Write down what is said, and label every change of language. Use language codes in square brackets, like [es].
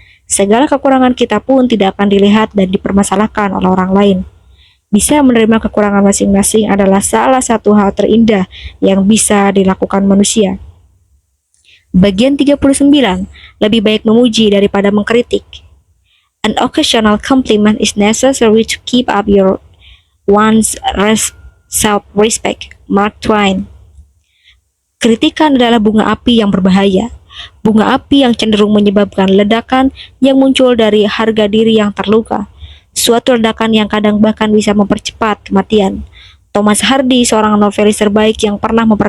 [id] Segala kekurangan kita pun tidak akan dilihat dan dipermasalahkan oleh orang lain. Bisa menerima kekurangan masing-masing adalah salah satu hal terindah yang bisa dilakukan manusia. Bagian 39. Lebih baik memuji daripada mengkritik. [en] An occasional compliment is necessary to keep up one's self-respect. Mark Twain. [id] Kritikan adalah bunga api yang berbahaya. Bunga api yang cenderung menyebabkan ledakan yang muncul dari harga diri yang terluka. Suatu ledakan yang kadang bahkan bisa mempercepat kematian. Thomas Hardy, seorang novelis terbaik yang pernah